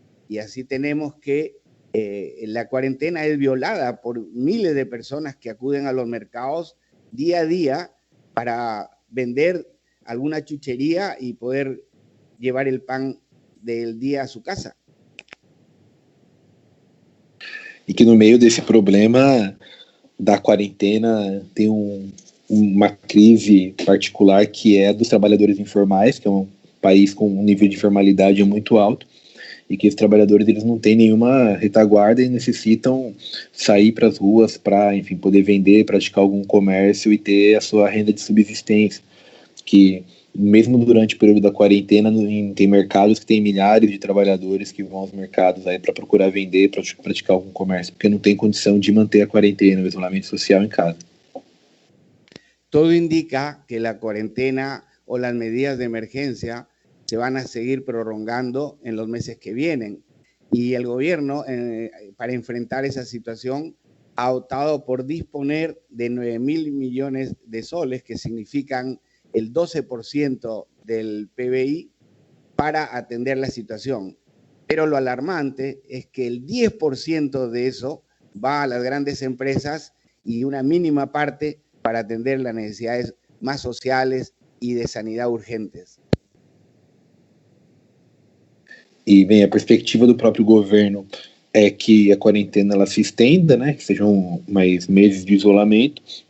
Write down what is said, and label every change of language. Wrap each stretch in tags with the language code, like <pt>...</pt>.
<es>Y así tenemos que la cuarentena es violada por miles de personas que acuden a los mercados día a día para vender alguna chuchería y poder llevar el pan del día a su casa.</es> <pt>E que no meio desse problema da quarentena tem uma crise particular que é dos trabalhadores informais, que é um país com um nível de informalidade muito alto, e que esses trabalhadores eles não têm nenhuma retaguarda e necessitam sair para as ruas para, enfim, poder vender, praticar algum comércio e ter a sua renda de subsistência, que mesmo durante o período da quarentena tem mercados que tem milhares de trabalhadores que vão aos mercados aí para procurar vender, para praticar algum comércio, porque não tem condição de manter a quarentena, o isolamento social em casa.</pt> <es>Todo indica que la cuarentena o las medidas de emergencia se van a seguir prolongando en los meses que vienen. Y el gobierno, para enfrentar esa situación, ha optado por disponer de 9.000 millones de soles, que significan el 12% del PBI, para atender la situación. Pero lo alarmante es que el 10% de eso va a las grandes empresas y una mínima parte para atender las necesidades más sociales y de sanidad urgentes.</es> <pt>E, bem, a perspectiva do próprio governo é que a quarentena ela se estenda, né, que sejam mais meses de isolamento.</pt>